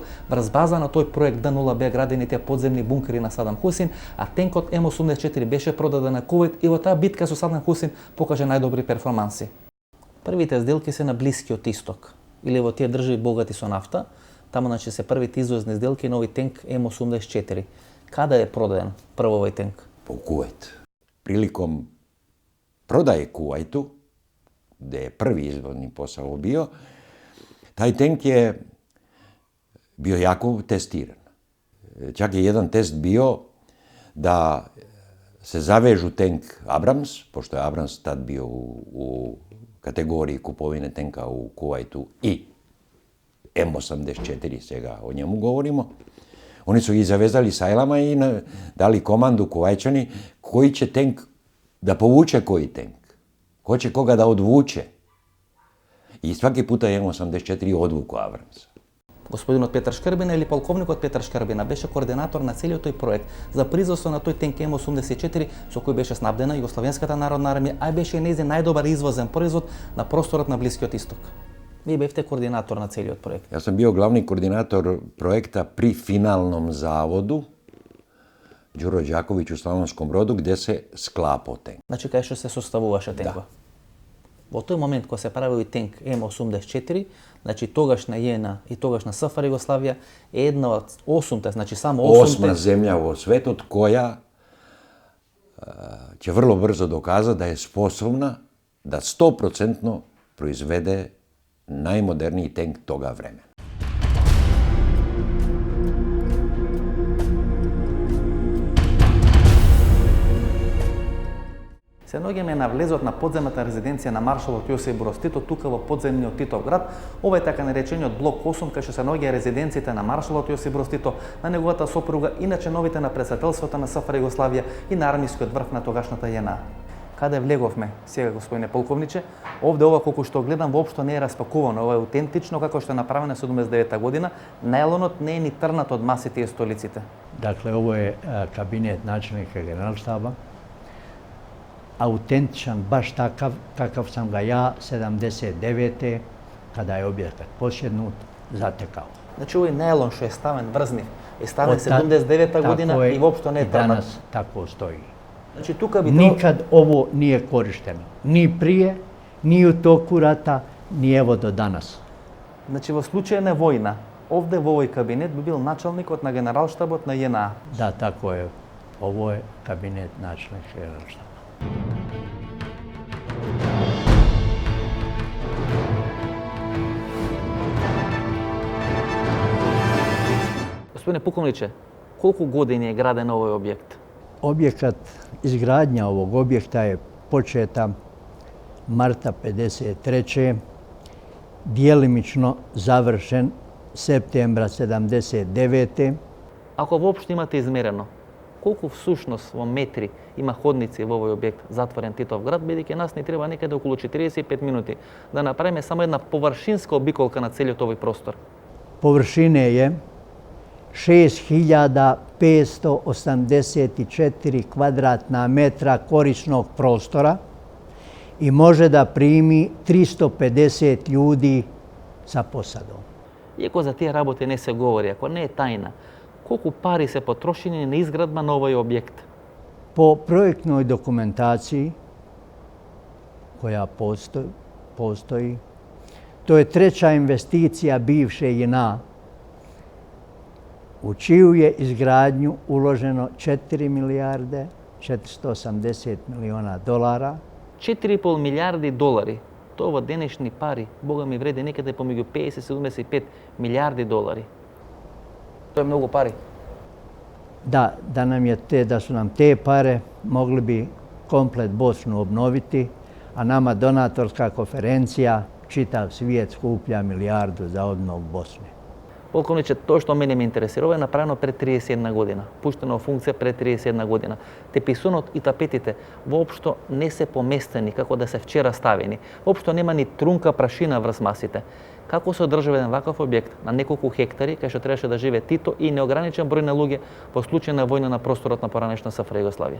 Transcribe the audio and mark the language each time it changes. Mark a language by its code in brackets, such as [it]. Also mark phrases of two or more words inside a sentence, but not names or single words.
[mk] Врз база на тој проект Д0 беа градени тие подземни бункери на Садам Хусин, а тенкот М84 беше продаден на Кувейт и во таа битка со Садам Хусин покажа најдобри перформанси. Првите сделки се на Блискиот Исток, или во тие држави богати со нафта. Таму значи се првите извозни сделки на овој тенк М84. Каде е продаден прво овој тенк? [sr] Po Kuvajt. Prilikom prodaje Kuvajtu, gdje je prvi izvozni posao bio, taj tank je bio jako testiran. Čak je jedan test bio da se zavežu tank Abrams, pošto je Abrams tad bio u kategoriji kupovine tenka u Kuvajtu i M84, svega o njemu govorimo. Oni su ih zavezali sajlama i dali komandu Kuvajčani koji će tank da povuče koji tank, ko će koga da odvuče. I svaki puta je M84 odvuku Abramsa. [mk] Господинот Петар Шкрбина или полковникот Петар Шкрбина беше координатор на целиот тој проект за производство на тој тенк М84 со кој беше снабдена Југословенската народна армија, а беше и нејзин најдобар извозен производ на просторот на Блискиот Исток. Вие бевте координатор на целиот проект. [sr] Ja sam bio glavni koordinator projekta pri finalnom zavodu Đuro Đaković u Slavonskom Brodu gdje se sklapao tank. [mk] Значи кај што се составуваше тенкот. Во тој момент кога се правил и тенк М84, значи тогашна JNA и тогашна СФР Југославија е една од 8-те, значи само 8-те. 8. [sr] zemlja u svetu koja će vrlo brzo dokazati da je sposobna da 100% proizvede najmoderniji tank toga vremena. [mk] Се наоѓаме на влезот на подземната резиденција на маршалот Јосип Броз Тито, тука во подземниот Титов град. Ова е така наречениот блок 8, кај што се наоѓа резиденциите на маршалот Јосип Броз Тито, на неговата сопруга, иначе новите на председателството на СФР Југославија и на армискиот врв на тогашната JNA. Каде влеговме сега, господине полковниче? Овде ова колку што гледам воопшто не е распакувано, ова е аутентично како што е направено 79 година. Најлонот не е ни трнат од масите и столиците. [sr] Dakle, ovo je kabinet načelnika generalštaba. Autentičan, baš takav kakav sam ga ja 79. kada je objekat posjednut zatekao. [mk] Значи овој најлон што е ставен врзни, е ставен 79 година и воопшто не е трнат. [sr] Danas tako stoji. [mk] Значи тука би [sr] Nikad ovo nije korišteno. Ni prije, ni u toku rata, ni evo do danas. [mk] Значи во случај на војна, овде во овој кабинет би бил началникот на генералштабот на JNA. [sr] Da, tako je. Ovo je kabinet načelnika generalštaba. [mk] Господине полковниче, колку години е граден овој објект? [sr] Objekat, izgradnja ovog objekta je početa marta 53. Djelimično završen septembra 79. [mk] Ако воопшто имате измерено, колку всушност во метри има ходници во овој објект затворен Титов град, бидејќи нас ни треба некаде околу 45 минути да направиме само една површинска обиколка на целиот овој простор. [sr] Površine je 6584 kvadratna metra korisnog prostora i može da primi 350 ljudi sa posadom. Иако за тие работи не се говори, ако не е тајна, колку пари се потрошени на изградба на овој објект? Po projektnoj dokumentaciji koja postoji, to je treća investicija bivše JNA u čiju je izgradnju uloženo 4 milijarde 480 miliona dolara. [mk] 4,5 милиарди долари. Тоа во денешни пари, бога ми вреди некаде помеѓу 50-75 милиарди долари. Тоа е многу пари. [sr] Da su nam te pare, mogli bi komplet Bosnu obnoviti, a nama donatorska konferencija čitav svijet skuplja milijardu za obnovu Bosne. [mk] Полковниче, тоа што мене ме интересира, ова е направено пред 31 година, пуштено во функција пред 31 година. Теписунот и тапетите воопшто не се поместени како да се вчера ставени. Воопшто нема ни трунка прашина врз масите. Како се одржава еден ваков објект на неколку хектари, кај што требаше да живее Тито и неограничен број на луѓе во случај на војна на просторот на поранешна СФР Југославија?